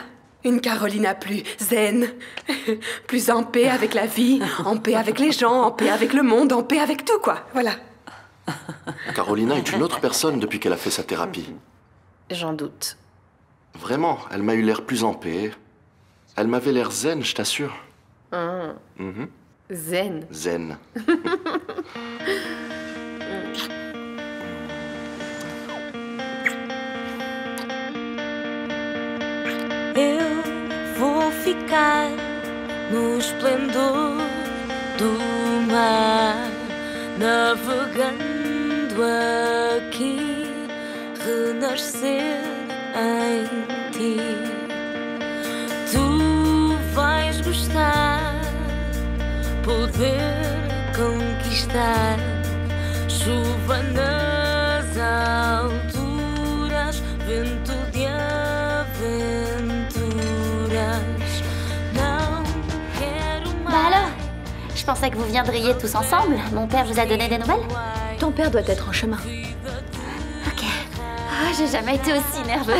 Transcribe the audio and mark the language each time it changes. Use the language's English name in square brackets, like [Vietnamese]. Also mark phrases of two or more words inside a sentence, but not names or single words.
[French] Une Carolina plus zen, plus en paix avec la vie, en paix avec les gens, en paix avec le monde, en paix avec tout, quoi. Voilà. Carolina est une autre personne depuis qu'elle a fait sa thérapie. J'en doute. Vraiment, elle m'a eu l'air plus en paix. Elle m'avait l'air zen, je t'assure. Zen. Zen. [Portuguese] Eu vou ficar no esplendor do mar, navegando aqui, renascer em ti. Tu vais gostar, poder conquistar, chuva nas alturas, vento de [French] Bah alors, je pensais que vous viendriez tous ensemble. Mon père vous a donné des nouvelles? Ton père doit être en chemin. Ok. Ah, j'ai jamais été aussi nerveuse.